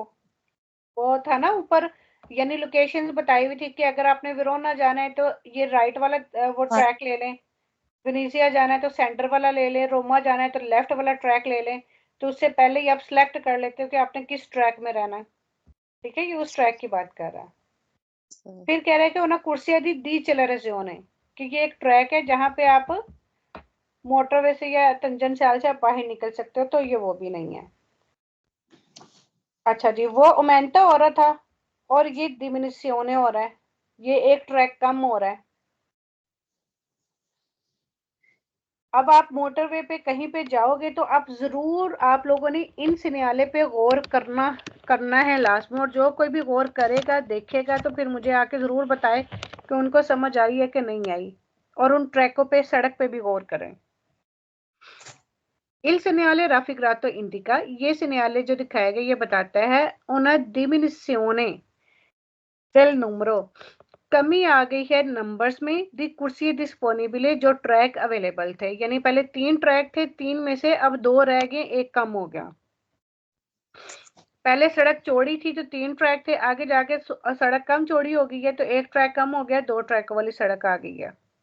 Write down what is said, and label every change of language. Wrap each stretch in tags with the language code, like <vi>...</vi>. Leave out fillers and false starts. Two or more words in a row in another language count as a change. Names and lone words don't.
<hi>वो था ना ऊपर, यानी लोकेशंस बताई हुई थी कि अगर आपने वेरोना जाना है तो ये राइट वाला वो हाँ ट्रैक ले लें, वेनेजिया जाना है तो सेंटर वाला ले लें, रोमा जाना है तो लेफ्ट वाला ट्रैक ले लें। तो उससे पहले ही आप सिलेक्ट कर लेते हो कि आपने किस ट्रैक में रहना है। ठीक है, ये उस ट्रैक की बात कर रहा है। फिर कह रहा है कि</hi> <it>una corsia di accelerazione,</it> <hi>कि ये एक ट्रैक है जहां पे आप मोटरवे से या तंजनसाल से आप बाहर निकल सकते हो, तो ये वो भी नहीं है। अच्छा जी, वो ओमेंटा हो रहा था और ये डिमिनिशियोने हो रहा है, ये एक ट्रैक कम हो रहा है। अब आप मोटरवे पे कहीं पे जाओगे तो आप जरूर, आप लोगों ने इन सिनेरियो पे गौर करना है लास्ट में, और जो कोई भी गौर करेगा देखेगा तो फिर मुझे आके जरूर बताए कि उनको समझ आई है कि नहीं आई, और उन ट्रैकों पे, सड़क पे भी गौर करें।</hi> <it>Il segnale raffigurato indica,</it> <hi>ये सिनेरियो जो दिखाया गया ये बताता है</hi> <it>una diminuzione del numero,</it> <hi>कमी आ गई है नंबर्स में,</hi> <it>di corsie disponibili</it> <hi>जो ट्रैक अवेलेबल थे, यानी पहले 3 ट्रैक थे, 3 में से अब 2 रह गए, एक कम हो गया। पहले सड़क चौड़ी थी तो 3 ट्रैक थे, आगे जाके सड़क कम चौड़ी हो गई है तो एक ट्रैक कम हो गया, 2 ट्रैक वाली सड़क आ गई है।</hi>